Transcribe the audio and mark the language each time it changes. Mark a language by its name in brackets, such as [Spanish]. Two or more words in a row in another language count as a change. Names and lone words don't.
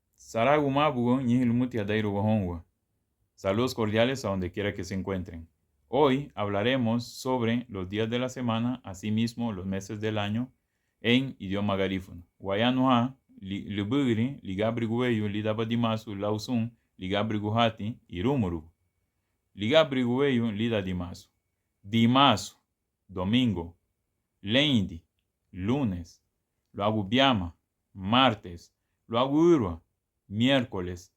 [Spanish] Saludos cordiales a donde quiera que se encuentren. Hoy hablaremos sobre los días de la semana, asimismo los meses del año, en idioma garífuno. [Garifuna] Guayanoha, Libugri, Ligabrigueyo, Lidabadimasu, Lausun, Ligabriguhati, Irumuru. Ligabrigueyo, Lidadimasu. Dimasu, domingo. Leindi, lunes. Luagubiama, martes. Luaguirua, miércoles.